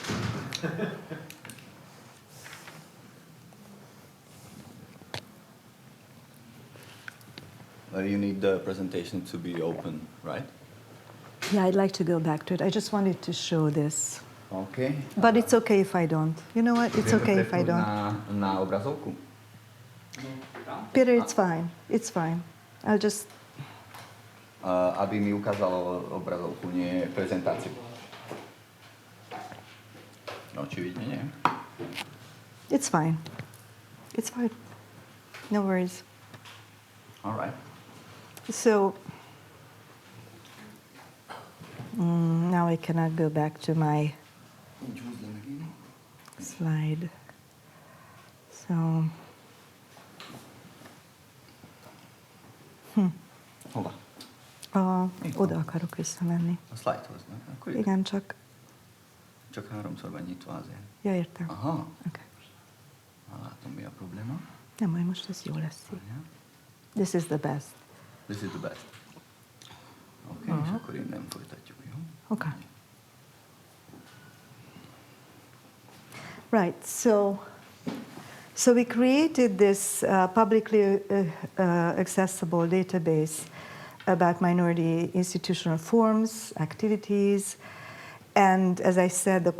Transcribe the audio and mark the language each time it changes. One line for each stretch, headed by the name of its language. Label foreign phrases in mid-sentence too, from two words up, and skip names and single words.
English: But you need the presentation to be open, right? Yeah, I'd like to go back to it. I just wanted to show this. Okay. But it's okay if I don't. You know what? It's okay if I don't.
Slovak: Na obrazovku. Peter,
English: it's fine. It's fine. I'll just...
Slovak: Aby mi ukázalo obrazovku, nie prezentáciu. Očividne nie.
English: It's fine. It's fine. No worries. All right. So, now I cannot go back to my slide. So,
Hungarian: Hova? Oda akarok visszamenni. A slide-hoz, ne? Akkor Igen, csak... Csak háromszor van nyitva azért. Ja, értem. Aha. Okay. Látom, mi a probléma. Nem, majd most ez jó lesz. Várjál.
English: This is the best. This is the best.
Hungarian: Oké, és akkor innen folytatjuk, jó?
English: Okay. Right, so we created this publicly accessible database about minority institutional forms, activities, and as I said, the